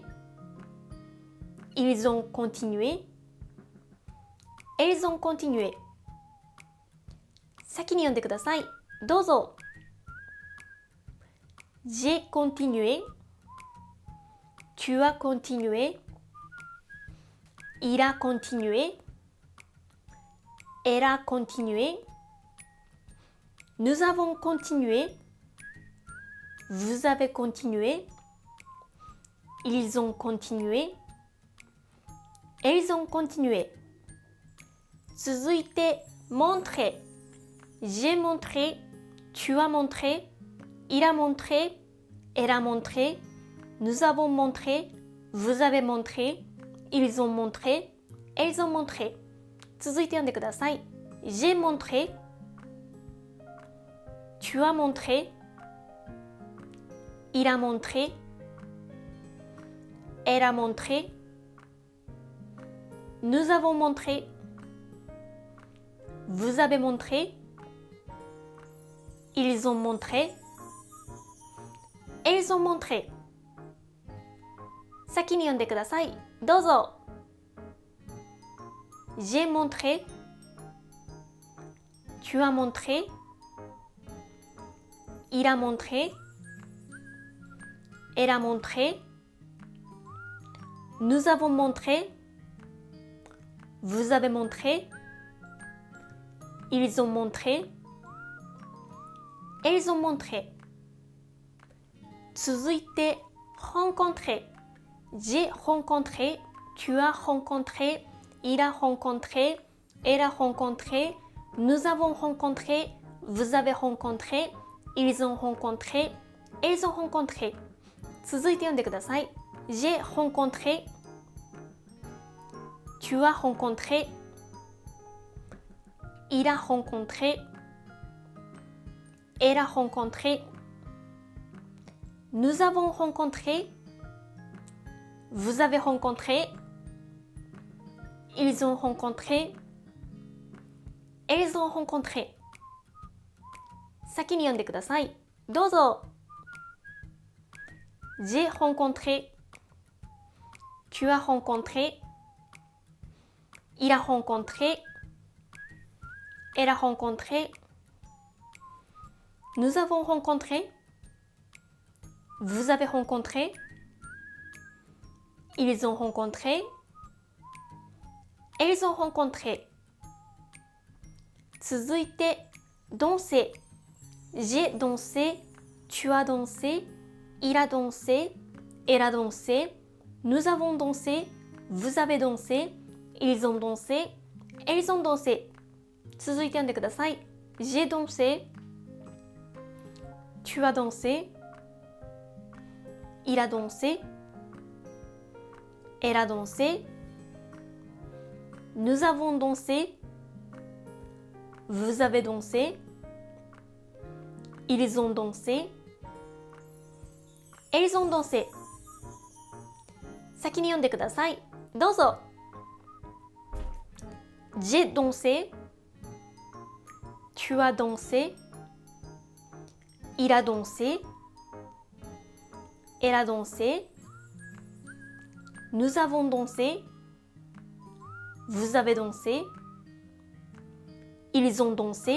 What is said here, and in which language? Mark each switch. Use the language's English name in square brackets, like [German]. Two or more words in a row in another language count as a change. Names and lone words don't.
[French] Ils ont continué. Elles ont continué. [Japanese] 先に読んでください。 [French] どうぞ。J'ai continué. Tu as continué. Il a continué. Elle a continué. Nous avons continué. Vous avez continué. Ils ont continué. Elles ont continué. [Japanese] 続いて、montrer. [French] J'ai montré. Tu as montré. Il a montré. Elle a montré. Nous avons montré. Vous avez montré. Ils ont montré. Elles ont montré. [Japanese] 続いて読んでください。 [French] J'ai montré. Tu as montré. Il a montré. Elle a montré. Nous avons montré. Vous avez montré. Ils ont montré. Elles ont montré. [Japanese] 先に読んでください。 [French] どうぞ。J'ai montré. Tu as montré. Il a montré. Elle a montré. Nous avons montré. Vous avez montré. Ils ont montré. Elles ont montré. [Japanese] 続いて、rencontrer. [French] J'ai rencontré. Tu as rencontré. Il a rencontré. Elle a rencontré. Nous avons rencontré. Vous avez rencontré. Ils ont rencontré. Elles ont rencontré. [Japanese] 続いて読んでください。 [French] J'ai rencontré. Tu as rencontré. Il a rencontré. Elle a rencontré. Nous avons rencontré. Vous avez rencontré. Ils ont rencontré. Elles ont rencontré. [Japanese] 先に読んでください。 [French] どうぞ。J'ai rencontré. Tu as rencontré. Il a rencontré. Elle a rencontré. Nous avons rencontré. Vous avez rencontré. Ils ont rencontré. Elles ont rencontré. [Japanese] 続いて、danser. [French] J'ai dansé. Tu as dansé. Il a dansé. Elle a dansé. Nous avons dansé. Vous avez dansé. Ils ont dansé. Elles ont dansé. [Japanese] 続いて読んでください。 [French] J'ai dansé. Tu as dansé. Il a dansé. Elle a dansé. Nous avons dansé. Vous avez dansé. Ils ont dansé. Elles ont dansé. [Japanese] 先に読んでください。どうぞ。 [French] J'ai dansé. Tu as dansé. Il a dansé. Elle a dansé. Nous avons dansé. Vous avez dansé. Ils ont dansé.